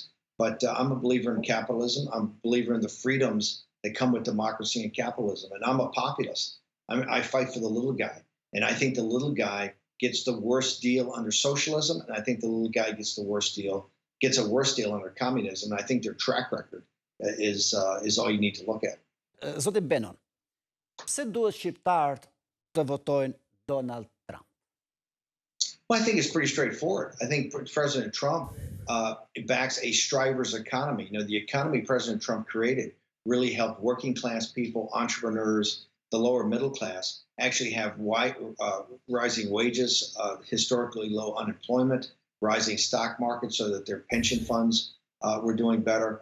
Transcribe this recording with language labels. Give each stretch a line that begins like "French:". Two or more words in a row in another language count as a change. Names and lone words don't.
English: But I'm a believer in capitalism. I'm a believer in the freedoms that come with democracy and capitalism. And I'm a populist. I fight for the little guy. And I think the little guy gets the worst deal under socialism. And I think the little guy gets a worse deal under communism. And I think their track record is all you need to look at.
Albanian: Zoti Bannon, pse duhet shqiptarët të votojnë Donald Trump?
English: Well, I think it's pretty straightforward. I think President Trump backs a striver's economy. The economy President Trump created really helped working class people, entrepreneurs, the lower middle class actually have rising wages, historically low unemployment, rising stock market so that their pension funds were doing better.